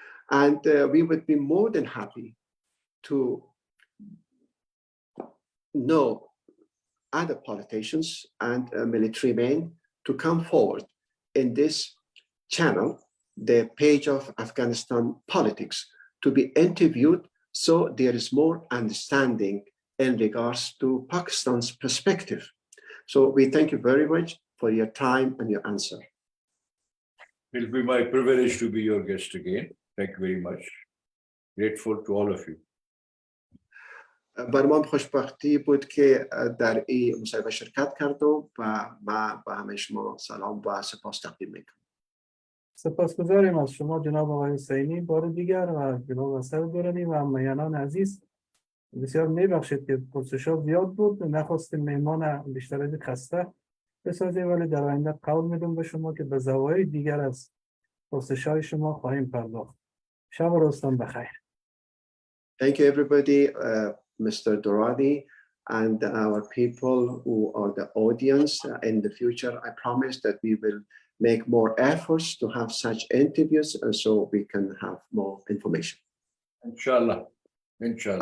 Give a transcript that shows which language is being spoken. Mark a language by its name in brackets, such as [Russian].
[English] And we would be more than happy to know other politicians and military men to come forward in this channel, the page of Afghanistan politics, to be interviewed so there is more understanding in regards to Pakistan's perspective. So we thank you very much for your time and your answer. It will be my privilege to be your guest again. Thank you very much. Grateful to all of you. [Persian] برای ما خوشبختی بود که در این مصاحبه شرکت کردم و من به همه شما سلام و سپاس تقدیم میکنم. سپاسگزاریم از شما جناب آقای حسینی بار دیگر و جناب استاد درانی و همایانان عزیز. بسیار میبخشید که پرسش‌ها زیاد بود، نخواستیم مهمان بیشتر از خسته بسازیم، ولی در آینده قول میدم به شما که به زوایای دیگر از پرسش‌های شما خواهیم پرداخت. شب و روزتان بخیر. [English] Thank you everybody, Mr. Darani and our people who are the audience. In the future, I promise that we will make more efforts to have such interviews so we can have more information. [Arabic] Inshallah. Inshallah.